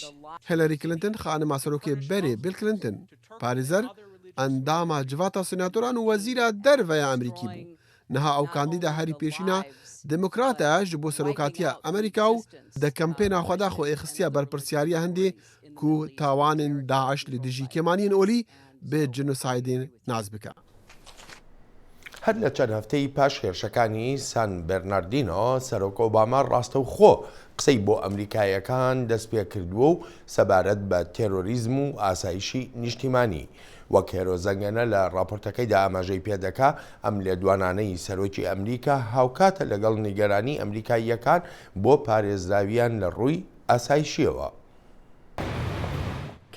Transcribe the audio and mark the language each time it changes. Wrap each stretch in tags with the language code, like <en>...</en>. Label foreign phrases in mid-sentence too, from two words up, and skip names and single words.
<ku>Hillary Clinton xanima serokê berê Bill Clinton parêzer endama civata senatoran û wezîra derveya Emerîkî bû. Niha ew kandîda herî pêşîna demokrat e ji bo serokatiya Emerîka û di kampêna xwe de xwe êxistiya berpirsyariya hindê ku tawanên Daeş li dijî kêmaniyên olî bi jenosayidê naz bike.</ku> <ckb>هەر لە چەند هەفتەی پاش هێرشەکانی سان بەرناردینۆ سەرۆک ئۆباما ڕاستەوخۆ قسەی بۆ ئەمریکایەکان دەست پێ کردووە و سەبارەت بە تێرۆریزم و ئاسایشی نیشتیمانی وەک هێرۆزەنگەنە لە راپۆرتەکەیدا ئاماژەی پێدەکا ئەم لێدوانانەی سەرۆکی ئەمریکا هاوکاتە لەگەڵ نیگەرانی ئەمریکاییەکان بۆ پارێزراویان لە ڕووی ئاسایشیەوە.</ckb>